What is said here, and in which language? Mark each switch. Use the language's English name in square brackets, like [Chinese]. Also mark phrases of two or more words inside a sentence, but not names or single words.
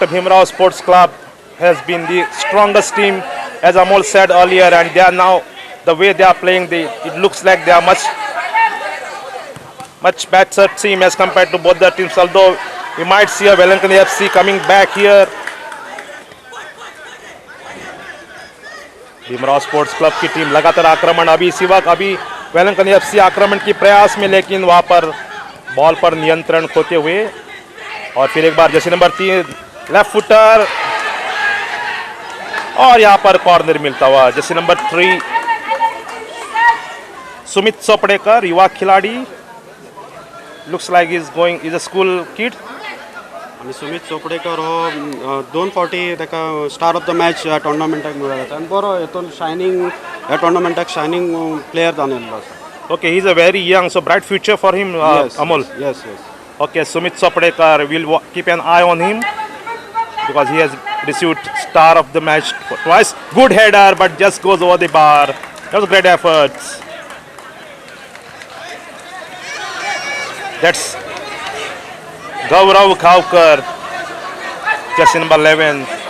[English] Bhimrao Sports Club has been the strongest team, as Amol said earlier, and they are now, the way they are playing, it looks like they are much better team as compared to both the teams. Although we might see a Velankani FC coming back here. [Hindi] भीमराव स्पोर्ट्स क्लब की टीम लगातार आक्रमण. अभी इसी वक्त वेलंकनी एफसी आक्रमण की प्रयास में, लेकिन वहां पर बॉल पर नियंत्रण खोते हुए. और फिर एक बार जर्सी नंबर 3 [English] left footer, [Hindi] और यहां पर कॉर्नर मिलता हुआ. जर्सी नंबर 3 सुमित चोपड़ेकर, युवा खिलाड़ी. [English] looks like is a school kid. [Konkani] आणि सुमित चोपडेकर हो 2 फावटी ताका [English] star of the match [Konkani] ह्या टोर्नामेंटाक मेळ्ळो आनी बरो हेतून शायनींग ह्या टोर्नामेंटाक [English] shining player [Konkani] जावन येयल्लो आसा. [English] Okay, he's a very young, so bright future for him, Amol. Yes. Okay, Sumit Chopdekar, we'll keep an eye on him because he has received star of the match twice. Good header, but just goes over the bar. That was great efforts. That's Gaurav Khavkar, jersey number 11.